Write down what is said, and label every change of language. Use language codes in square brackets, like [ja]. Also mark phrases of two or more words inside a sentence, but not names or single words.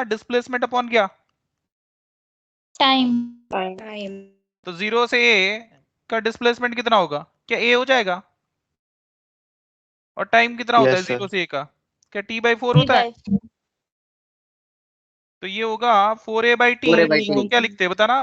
[en] displacement upon [hi] क्या? टाइम। टाइम तो 0 से a का डिस्प्लेसमेंट कितना होगा? क्या a हो जाएगा? और टाइम कितना होता है [en] yes sir [hi] 0 से a का? क्या t/4 3 होता है? by 4। तो ये होगा 4a by t। 4a/t। इसको क्या लिखते हैं बताना?